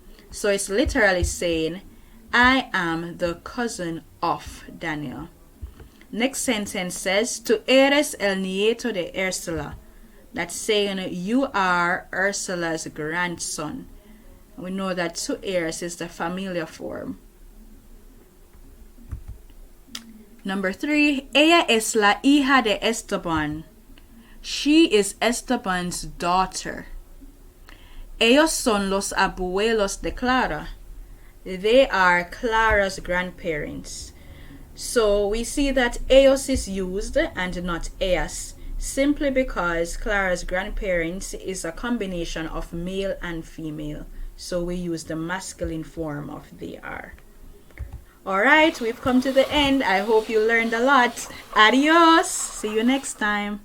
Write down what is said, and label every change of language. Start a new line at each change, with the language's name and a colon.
English: So it's literally saying, I am the cousin of Daniel. Next sentence says,
Spanish: Tú eres el nieto de Ursula.
English: That's saying you are Ursula's grandson. We know that tú eres is the familiar form. Number 3,
Spanish: ella es la hija de Esteban.
English: She is Esteban's daughter.
Spanish: Ellos son los abuelos de Clara.
English: They are Clara's grandparents. So we see that ellos is used and not ellas, simply because Clara's grandparents is a combination of male and female. So we use the masculine form of they are. Alright, we've come to the end. I hope you learned a lot. Adios. See you next time.